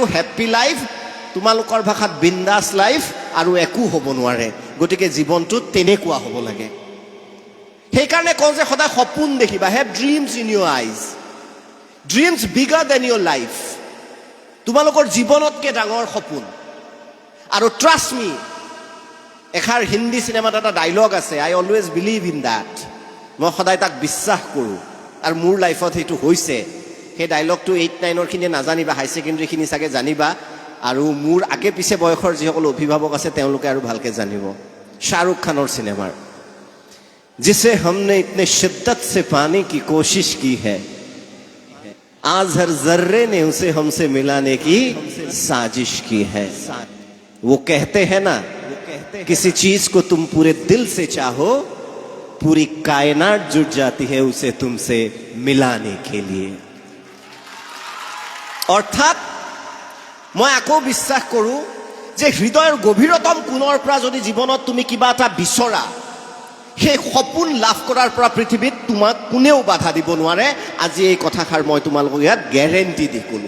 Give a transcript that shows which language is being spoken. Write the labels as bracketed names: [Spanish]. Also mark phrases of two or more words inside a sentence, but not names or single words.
[English] happy life [Assamese] তোমালোকৰ ভাষাত বিন্দাছ লাইফ আৰু একো হ'ব নোৱাৰে গতিকে জীৱনটোত তেনেকুৱা হ'ব লাগে সেইকাৰণে কওঁ যে সদায় সপোন দেখিবা [English] have dreams in your eyes dreams bigger than your life [Assamese] তোমালোকৰ জীৱনতকৈ ডাঙৰ সপোন আৰু [English] trust me [Assamese] এষাৰ হিন্দী চিনেমাত এটা ডাইলগ আছে [English] I always believe in that [Assamese] মই সদায় তাক বিশ্বাস কৰোঁ আৰু মোৰ লাইফত সেইটো হৈছে সেই ডাইলগটো 8-9ৰ খিনিয়ে নাজানিবা [English] high secondaryখিনি [Assamese] চাগে জানিবা আৰু মোৰ আগে পিছে বয়সৰ যিসকল অভিভাৱক আছে তেওঁলোকে আৰু ভালকৈ জানিব শ্বাহৰুখ খানৰ [Hindi] চিনেমাৰ जिसे हमने इतने शिद्दत से पाने की कोशिश की है आज हर जर्रे ने उसे हमसे मिलाने की साजिश की है वो कहते हैं ना किसी चीज को तुम पूरे दिल से चाहो पूरी कायनात जुट जाती है उसे तुमसे मिलाने के लिए [Assamese] অর্থাৎ মই আকৌ বিশ্বাস কৰোঁ যে হৃদয়ৰ গভীৰতম কোণৰ পৰা যদি জীৱনত তুমি কিবা এটা বিচৰা, সেই সপোন লাভ কৰাৰ পৰা পৃথিৱীত তোমাক কোনেও বাধা দিব নোৱাৰে। আজি এই কথাষাৰ মই তোমালোকক ইয়াত গেৰেণ্টি দি ক'লোঁ।